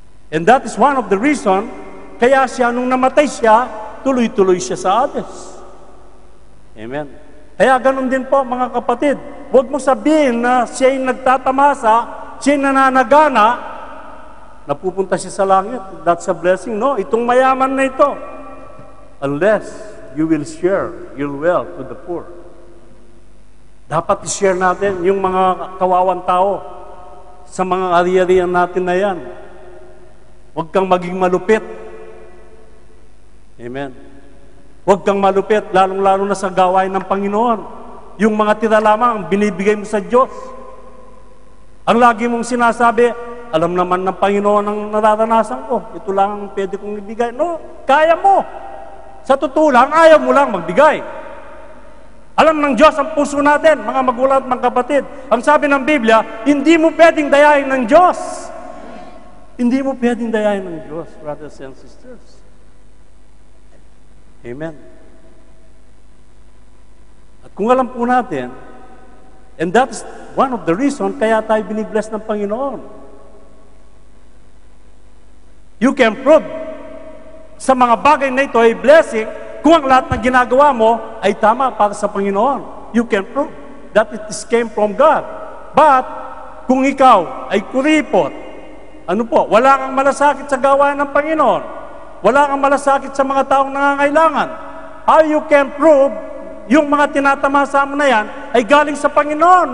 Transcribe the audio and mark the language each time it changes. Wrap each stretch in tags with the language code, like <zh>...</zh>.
<en>And that is one of the reason</en> <tl>kaya siya, nung namatay siya, tuloy-tuloy siya sa Hades. Amen. Kaya ganun din po mga kapatid, huwag mo sabihin na siya yung nagtatamasa, siya yung nananagana, napupunta siya sa langit.</tl> <en>That's a blessing. No,</en> <tl>itong mayaman na ito.</tl> <en>Unless you will share your wealth to the poor.</en> <tl>Dapat i-share natin yung mga kawawang tao sa mga ari-arian natin na yan. Huwag kang maging malupit. Amen. Huwag kang malupit, lalong-lalo na sa gawain ng Panginoon. Yung mga tira lamang, binibigay mo sa Diyos. Ang lagi mong sinasabi, alam naman ng Panginoon ang nararanasan ko. Ito lang ang pwede kong ibigay. No, kaya mo. Sa totoo lang, ayaw mo lang magbigay. Alam ng Diyos ang puso natin, mga magulang at mga kapatid. Ang sabi ng Biblia, hindi mo pwedeng dayain ng Diyos. Hindi mo pwedeng dayain ng Diyos, brothers and sisters. Amen. At kung alam po natin,</tl> <en>and that's one of the reasons</en> <tl>kaya tayo binibless ng Panginoon.</tl> <en>You can prove</en> <tl>sa mga bagay na ito ay blessing kung ang lahat ng ginagawa mo ay tama para sa Panginoon.</tl> <en>You can prove that it came from God.</en> <tl>But, kung ikaw ay kuripot, ano po, wala kang malasakit sa gawain ng Panginoon, wala kang malasakit sa mga taong nangangailangan,</tl> <en>how you can prove</en> <tl>yung mga tinatamasa mo na yan ay galing sa Panginoon?</tl>